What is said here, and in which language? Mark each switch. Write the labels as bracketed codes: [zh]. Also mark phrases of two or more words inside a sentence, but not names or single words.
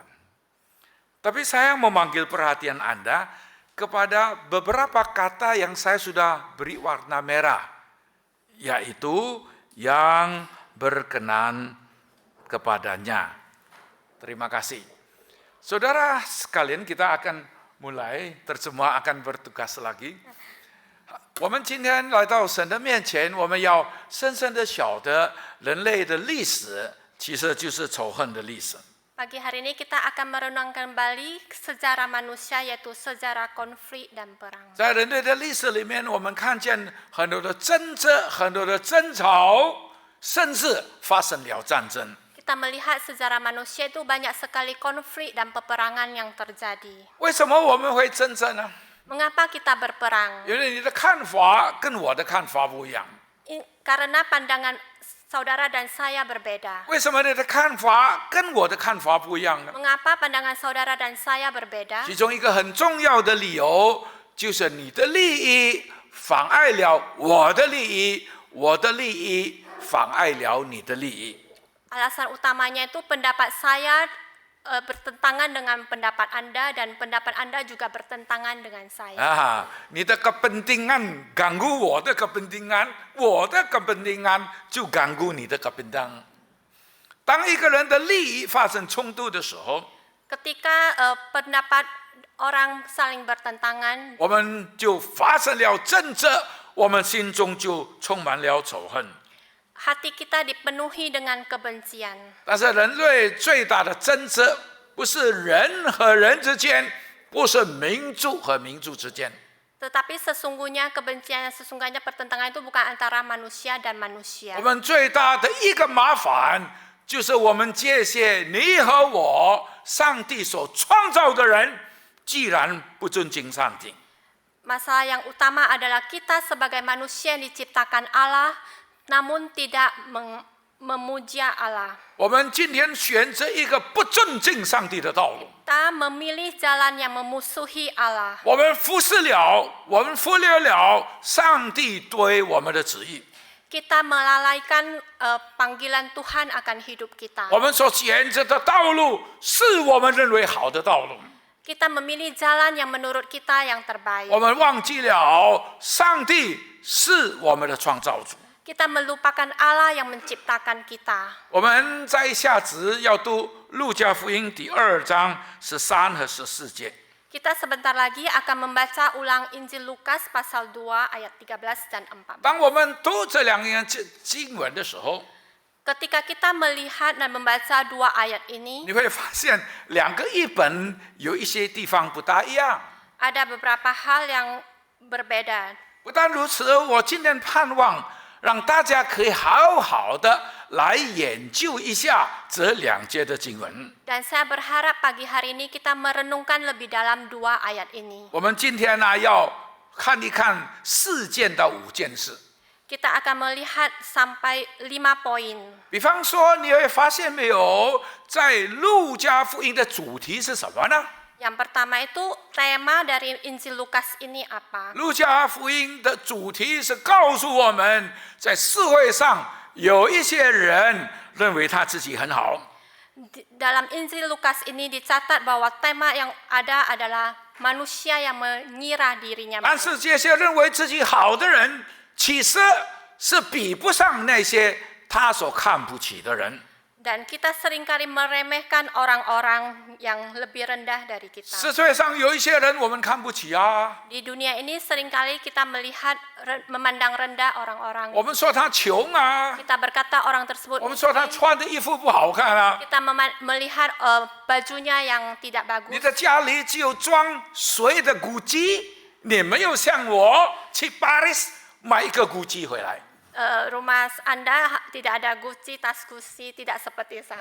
[id] Tapi saya memanggil perhatian Anda kepada beberapa kata yang saya sudah beri warna merah, yaitu yang berkenan kepadanya. Terima kasih. Saudara sekalian, kita akan mulai terjemah, akan bertugas lagi. [zh] 我们今天来到神的面前，我们要深深的晓得人类的历史其实就是仇恨的历史。 [id] Pagi hari ini kita akan merenungkan kembali sejarah manusia, yaitu sejarah konflik dan perang. [zh] 在人类的历史里面，我们看见很多的争执、很多的争吵，甚至发生了战争。 [id] Kita melihat sejarah manusia itu banyak sekali konflik dan peperangan yang terjadi. [zh] 为什么我们会争执呢？ [id] Mengapa kita berperang? [zh] 因为你的看法跟我的看法不一样。 [id] Karena pandangan saudara dan saya berbeda. [zh] 为什么你的看法跟我的看法不一样呢？ [id] Mengapa pandangan saudara dan saya berbeda? [zh] 其中一个很重要的理由就是你的利益妨碍了我的利益，我的利益妨碍了你的利益。 [id] Alasan utamanya itu pendapat saya bertentangan dengan pendapat Anda dan pendapat Anda juga bertentangan dengan saya. [zh] 你的 [id] kepentingan ganggu [zh] 我的kepentingan，我的kepentingan就ganggu 你的kepentingan。当一个人的利益发生冲突的时候， [id] Ketika pendapat orang saling bertentangan, [zh] 我们就发生了争执，我们心中就充满了仇恨。 [id] hati kita dipenuhi dengan kebencian. [zh] 但是人类最大的争执不是人和人之间，不是民族和民族之间， [id] Tetapi sesungguhnya kebencian yang sesungguhnya pertentangan itu bukan antara manusia dan manusia. [zh] 我们最大的一个麻烦就是我们这些你和我上帝所创造的人，既然不尊敬上帝， [id] Masalah yang utama adalah kita sebagai manusia yang diciptakan Allah, namun tidak memuja Allah. [zh] 我们今天选择一个不尊敬上帝的道路， [id] Kita memilih jalan yang memusuhi Allah. [zh] 我们忽略了上帝对我们的旨意， [id] Kita melalaikan panggilan Tuhan akan hidup kita. [zh] 我们所选择的道路是我们认为好的道路， [id] Kita memilih jalan yang menurut kita yang terbaik. [zh] 我们忘记了上帝是我们的创造主。 [id] Kita melupakan Allah yang menciptakan kita. [zh] 我们在下集要读路加福音第2章13和14节。 [id] Kita sebentar lagi akan membaca ulang Injil Lukas pasal 2 ayat 13 dan 14. [zh] 当我们读这两样经文的时候， [id] Ketika kita melihat dan membaca dua ayat ini, [zh] 你会发现两个译本有一些地方不大一样。 [id] ada beberapa hal yang berbeda. [zh] 不但如此，我今天盼望让大家可以好好的来研究一下这两节的经文。 [id] Dan saya berharap pagi hari ini kita merenungkan lebih dalam dua ayat ini. [zh] 我们今天呢要看一看4件到5件事。 [id] Kita akan melihat sampai 5 poin. [zh] 比方说，你会发现没有，在路加福音的主题是什么呢？ [id] Yang pertama itu tema dari Injil Lukas ini apa? [zh] 路加福音的主题是告诉我们，在社会上有一些人认为他自己很好， [id] Dalam Injil Lukas ini dicatat bahwa tema yang ada adalah manusia yang mengira dirinya [zh] 但 [id] baik. [zh] 是这些认为自己好的人，其实是比不上那些他所看不起的人。 [id] Dan kita seringkali meremehkan orang-orang yang lebih rendah dari kita. [zh] 世界上有一些人我们看不起啊， [id] Di dunia ini seringkali kita melihat memandang rendah orang-orang. [zh] 我们说他穷啊， [id] Kita berkata orang tersebut [zh] 我们说他 [id] miskin. [zh] 穿的衣服不好看啊。 [id] Kita melihat bajunya yang tidak [zh] 你 [id] bagus. [zh] 的家里只有装水的古迹，你没有像我去巴黎买一个古迹回来 [id] Rumah Anda tidak ada Gucci, tas Gucci, tidak seperti saya.